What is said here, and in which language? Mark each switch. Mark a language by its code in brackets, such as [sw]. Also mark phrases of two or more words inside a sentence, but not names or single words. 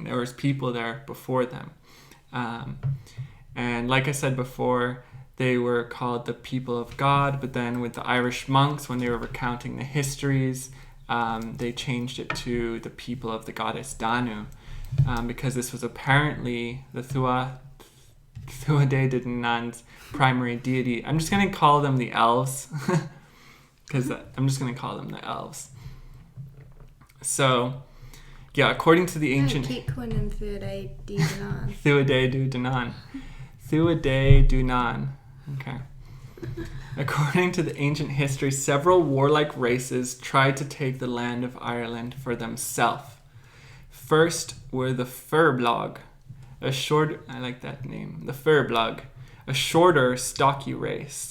[en] There was people there before them. And like I said before, they were called the people of God, but then with the Irish monks, when they were recounting the histories, they changed it to the people of the goddess Danu, because this was apparently the Tuatha Dé Dannan's primary deity. I'm just going to call them the Elves, because I'm just going to call them the Elves. So, yeah, according to the ancient... keep calling them Tuatha Dé Dannan. Tuatha Dé Dannan. Tuatha Dé Dannan. Okay. According to the ancient history, several warlike races tried to take the land of Ireland for themselves. First were the Firbolg, I like that name, the Firbolg, a shorter, stocky race.